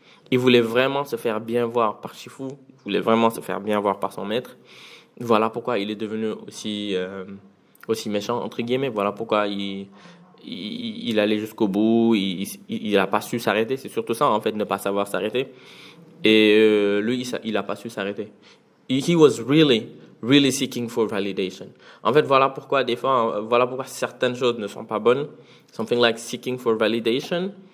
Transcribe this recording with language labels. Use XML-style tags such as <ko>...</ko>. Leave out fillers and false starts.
<fr>Il voulait vraiment se faire bien voir par Shifu. Il voulait vraiment se faire bien voir par son maître. Voilà pourquoi il est devenu aussi méchant, entre guillemets. Voilà pourquoi il allait jusqu'au bout, il a pas su s'arrêter. C'est surtout ça, en fait, ne pas savoir s'arrêter. Et lui, il a pas su s'arrêter.</fr> <en>He was really, really seeking for validation.</en> <fr>En fait, voilà pourquoi des fois, voilà pourquoi certaines choses ne sont pas bonnes.</fr> <en>Something like seeking for validation.</en>